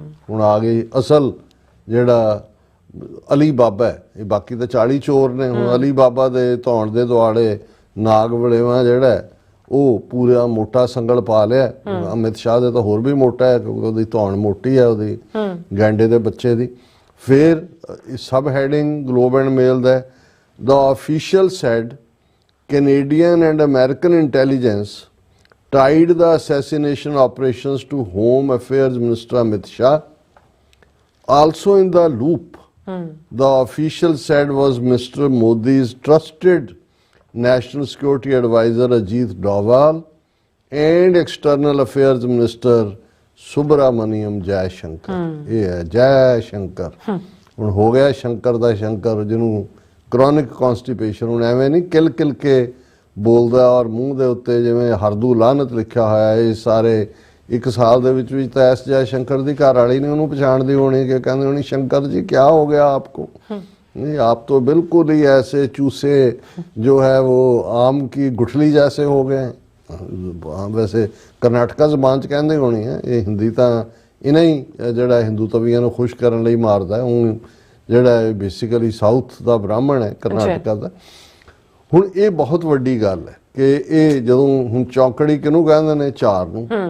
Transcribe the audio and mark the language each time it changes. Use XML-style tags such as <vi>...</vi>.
<pa>ਹੁਣ ਆ ਗਈ ਅਸਲ ਜਿਹੜਾ ਅਲੀ ਬਾਬਾ ਹੈ, ਇਹ ਬਾਕੀ ਤਾਂ 40 ਚੋਰ ਨੇ, ਹੁਣ ਅਲੀ ਬਾਬਾ ਦੇ ਧੌਣ ਦੇ ਦੁਆਲੇ ਨਾਗ ਵੜੇਵਾ ਜਿਹੜਾ ਉਹ ਪੂਰਾ ਮੋਟਾ ਸੰਗਲ ਪਾ ਲਿਆ। ਅਮਿਤ ਸ਼ਾਹ ਦੇ ਤਾਂ ਹੋਰ ਵੀ ਮੋਟਾ ਹੈ ਕਿਉਂਕਿ ਉਹਦੀ ਧੌਣ ਮੋਟੀ ਹੈ ਉਹਦੀ ਗੈਂਡੇ ਦੇ ਬੱਚੇ ਦੀ। ਫਿਰ ਸਬ heading globe and male ਦਾ</pa> <en>The official said Canadian and American intelligence tied the assassination operations to Home Affairs Minister Amit Shah. Also in the loop, the official said was Mr. Modi's trusted National Security Advisor Ajit Doval and External Affairs Minister Subramaniam Jaishankar.</en> <pa>ਇਹ ਹੈ ਜੈ ਸ਼ੰਕਰ। ਹੁਣ ਹੋ ਗਿਆ ਸ਼ੰਕਰ ਦਾ ਸ਼ੰਕਰ, ਜਿਹਨੂੰ chronic ਕੌਨਸਟੀਪੇਸ਼ਨ। ਹੁਣ ਐਵੇਂ ਨਹੀਂ ਕਿਲ ਕਿਲ ਕੇ ਬੋਲਦਾ ਔਰ ਮੂੰਹ ਦੇ ਉੱਤੇ ਜਿਵੇਂ ਹਰਦੂ ਲਾਨਤ ਲਿਖਿਆ ਹੋਇਆ। ਇਹ ਸਾਰੇ ਇੱਕ ਸਾਲ ਦੇ ਵਿੱਚ ਤਾਂ ਐਸ ਜੈ ਸ਼ੰਕਰ ਦੀ ਘਰ ਵਾਲੀ ਨੇ ਉਹਨੂੰ ਪਛਾਣਦੀ ਹੋਣੀ ਕਿ ਕਹਿੰਦੇ ਹੋਣੀ ਸ਼ੰਕਰ ਜੀ</pa> <hi>ਕੀ ਹੋ ਗਿਆ ਆਪਕੋ। नहीं, आप तो बिल्कुल ही ऐसे चूसे जो है वो आम की गुठली जैसे हो गए। वैसे</hi> <pa>कर्नाटका ਜ਼ਬਾਨ 'ਚ ਕਹਿੰਦੇ ਹੋਣੀ ਹੈ, ਇਹ ਹਿੰਦੀ ਤਾਂ ਇਹਨਾਂ ਹੀ ਜਿਹੜਾ ਹਿੰਦੂ ਤਵੀਆਂ ਨੂੰ ਖੁਸ਼ ਕਰਨ ਲਈ ਮਾਰਦਾ ਹੈ। ਉਹ ਜਿਹੜਾ ਬੇਸਿਕਲੀ ਸਾਊਥ ਦਾ ਬ੍ਰਾਹਮਣ ਹੈ ਕਰਨਾਟਕਾ ਦਾ। ਹੁਣ ਇਹ ਬਹੁਤ ਵੱਡੀ ਗੱਲ ਹੈ ਕਿ ਇਹ ਜਦੋਂ ਹੁਣ ਚੌਕੜੀ ਕਿਹਨੂੰ ਕਹਿੰਦੇ ਨੇ, ਚਾਰ ਨੂੰ।</pa>